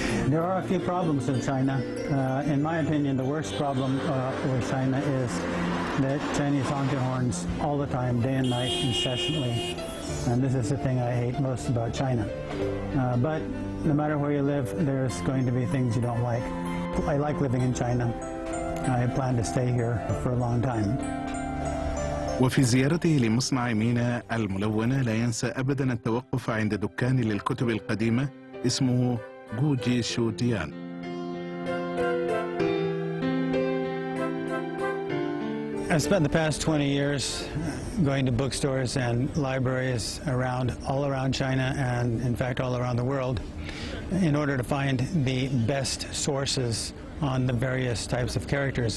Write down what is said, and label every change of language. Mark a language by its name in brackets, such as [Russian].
[English] There are a few problems in China. In my opinion, the worst problem with China is that Chinese honk their horns all the time, day and night, incessantly. And this is the thing I hate most about China. But no matter where you live, there's going to be things you don't like. I like living in China. I plan to stay here for a long time. [Arabic] وفي زيارته لمصنع مينا الملونة لا ينسى أبدا التوقف عند دكان للكتب القديمة اسمه جوجي شوديان. [English] I spent the past 20 years going to bookstores and libraries all around China and, in fact, all around the world in order to find the best sources on the various types of characters.